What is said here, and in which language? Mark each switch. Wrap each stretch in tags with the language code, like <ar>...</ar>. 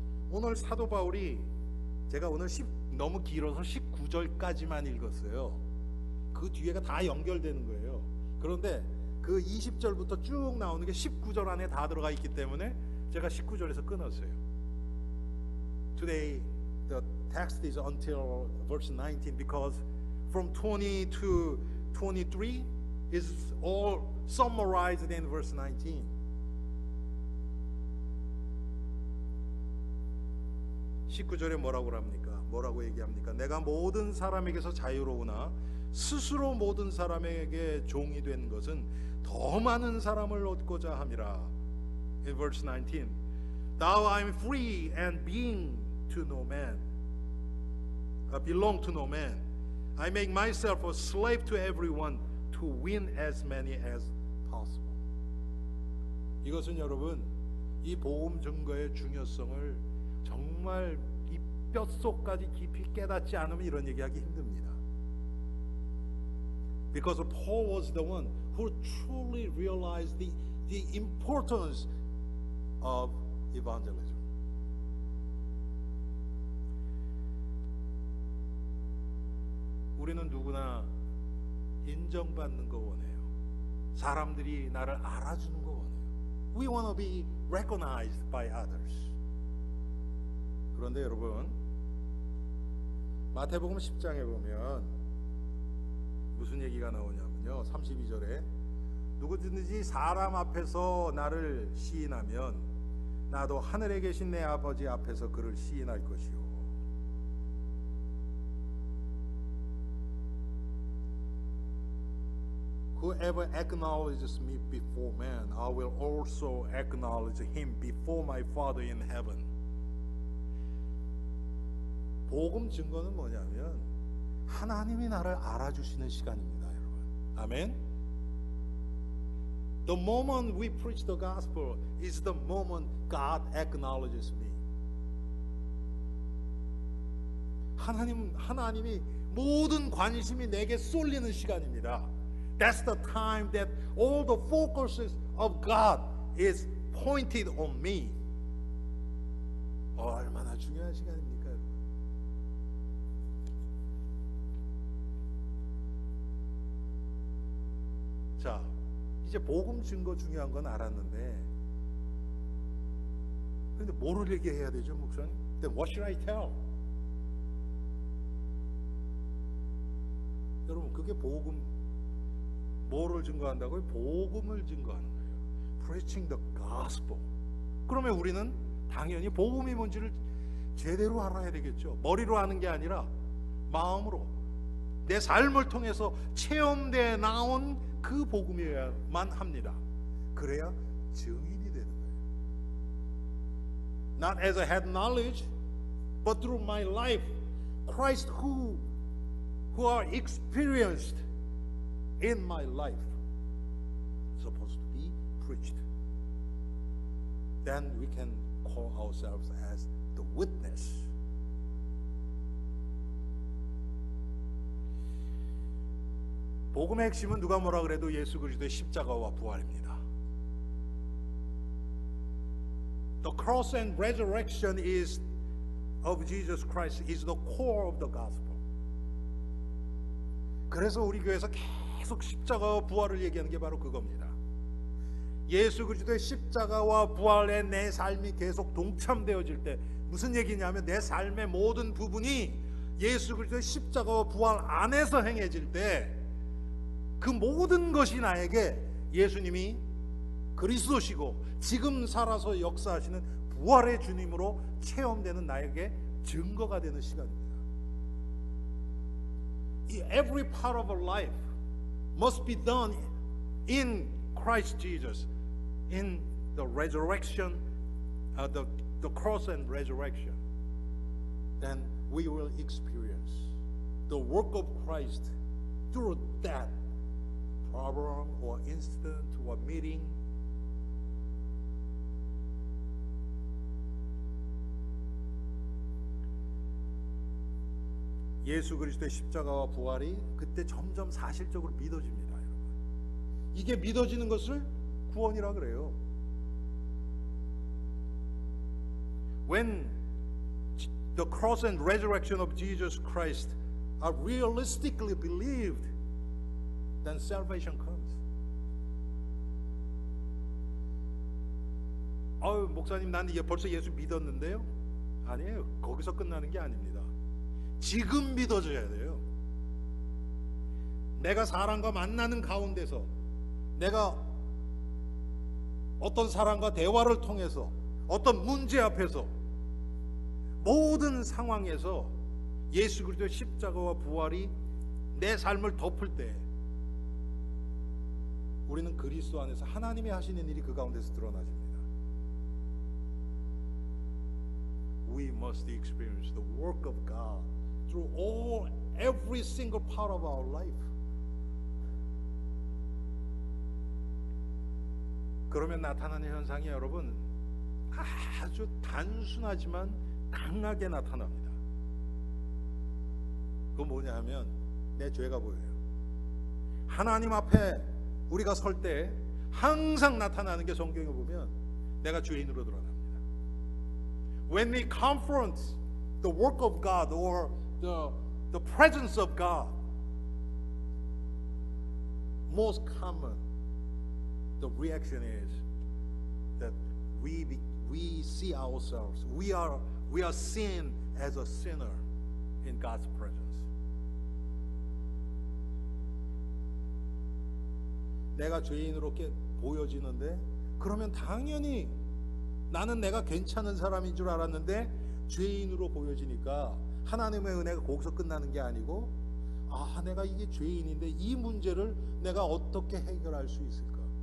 <ko>오늘 사도 바울이 제가 오늘 너무 길어서 19절까지만 읽었어요. 그 뒤에가 다 연결되는 거예요. 그런데 그 20절부터 쭉 나오는 게 19절 안에 다 들어가 있기 때문에 제가 19절에서 끊었어요.</ko> <en>Today the text is until verse 19 because from 20 to 23 is all summarized in verse 19.</en> <ko>19절에 뭐라고 얘기합니까? 내가 모든 사람에게서 자유로우나 스스로 모든 사람에게 종이 된 것은 더 많은 사람을 얻고자 함이라.</ko> <en>In verse 19, Thou I am free and being to no man, belong to no man. I make myself a slave to everyone to win as many as possible.</en> <ko>이것은 여러분, 이 복음 증거의 중요성을 정말 이 뼛속까지 깊이 깨닫지 않으면 이런 얘기하기 힘듭니다.</ko> <en>Because Paul was the one who truly realized the importance of evangelism.</en> <ko>우리는 누구나 인정받는 거 원해요. 사람들이 나를 알아주는 거 원해요.</ko> <en>We want to be recognized by others.</en> <ko>그런데 여러분, 마태복음 10장에 보면 무슨 얘기가 나오냐면요, 32절에 누구든지 사람 앞에서 나를 시인하면 나도 하늘에 계신 내 아버지 앞에서 그를 시인할 것이요.</ko> <en>Whoever acknowledges me before man, I will also acknowledge him before my Father in heaven.</en> <ko>복음 증거는 뭐냐면 하나님이 나를 알아주시는 시간입니다, 여러분. 아멘.</ko> <en>The moment we preach the gospel is the moment God acknowledges me.</en> <ko>하나님이 모든 관심이 내게 쏠리는 시간입니다.</ko> <en>That's the time that all the focuses of God is pointed on me.</en> <ko>얼마나 중요한 시간입니까, 여러분? 자, 이제 복음 증거 중요한 건 알았는데, 근데 뭐를 얘기해야 되죠, 목사님?</ko> <en>Then what should I tell?</en> <ko>여러분, 그게 복음, 뭐를 증거한다고요? 복음을 증거하는 거예요.</ko> <en>Preaching the gospel.</en> <ko>그러면 우리는 당연히 복음이 뭔지를 제대로 알아야 되겠죠. 머리로 아는 게 아니라 마음으로, 내 삶을 통해서 체험돼 나온 그 복음이어야만 합니다. 그래야 증인이 되는 거예요.</ko> <en>Not as I had knowledge, but through my life, Christ who are experienced in my life supposed to be preached. Then we can call ourselves as the witness.</en> <ko>복음의 핵심은 누가 뭐라 그래도 예수 그리스도의 십자가와 부활입니다.</ko> <en>The cross and resurrection of Jesus Christ is the core of the gospel.</en> <ko>그래서 우리 교회에서 계속 십자가와 부활을 얘기하는 게 바로 그겁니다. 예수 그리스도의 십자가와 부활에 내 삶이 계속 동참되어질 때 무슨 얘기냐면 내 삶의 모든 부분이 예수 그리스도의 십자가와 부활 안에서 행해질 때 그 모든 것이 나에게 예수님이 그리스도시고 지금 살아서 역사하시는 부활의 주님으로 체험되는 나에게 증거가 되는 시간입니다.</ko> <en>Every part of our life must be done in Christ Jesus, in the resurrection, the cross and resurrection. Then we will experience the work of Christ through that problem or incident or meeting.</en> <ko>예수 그리스도의 십자가와 부활이 그때 점점 사실적으로 믿어집니다, 여러분. 이게 믿어지는 것을 구원이라 그래요.</ko> <en>When the cross and resurrection of Jesus Christ are realistically believed, then salvation comes.</en> <ko>목사님, 난 이제 벌써 예수 믿었는데요? 아니에요. 거기서 끝나는 게 아닙니다. 지금 믿어져야 돼요. 내가 사람과 만나는 가운데서, 내가 어떤 사람과 대화를 통해서, 어떤 문제 앞에서, 모든 상황에서 예수 그리스도의 십자가와 부활이 내 삶을 덮을 때 우리는 그리스도 안에서 하나님이 하시는 일이 그 가운데서 드러나집니다.</ko> <en>We must experience the work of God through every single part of our life.</en> <ko>그러면 나타나는 현상이 여러분 아주 단순하지만 강하게 나타납니다. 그건 뭐냐 하면 내 죄가 보여요. 하나님 앞에 우리가 설 때 항상 나타나는 게 성경에 보면 내가 죄인으로 드러납니다.</ko> <en>When we confront the work of God or the presence of God, most common the reaction is that we see ourselves. We are seen as a sinner in God's presence.</en> <ko>내가 죄인으로 보여지는데 그러면 당연히 나는 내가 괜찮은 사람인 줄 알았는데 죄인으로 보여지니까 하나님의 은혜가 거기서 끝나는 게 아니고 내가 이게 죄인인데 이 문제를 내가 어떻게 해결할 수 있을까?</ko>